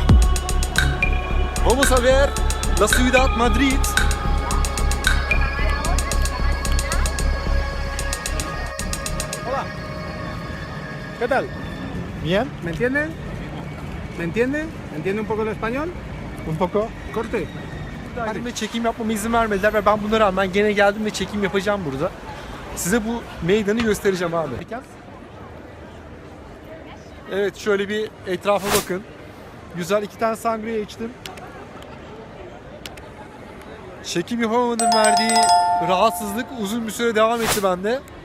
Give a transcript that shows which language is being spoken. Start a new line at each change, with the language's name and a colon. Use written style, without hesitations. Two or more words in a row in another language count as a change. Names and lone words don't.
Spanish: Vamos a ver la ciudad Madrid. Hola. ¿Qué tal? Bien, ¿Me entienden? ¿Me entiende? ¿Me entiende un poco el español? un poco. Corte.
Turkish: Buradaydım ve çekim yapmama izin vermediler ve ben buna rağmen gene geldim ve çekim yapacağım burada. Size bu meydanı göstereceğim abi. Evet, şöyle bir etrafa bakın. Güzel, 2 tane sangria içtim. Çekim yapamamanın verdiği rahatsızlık uzun bir süre devam etti bende.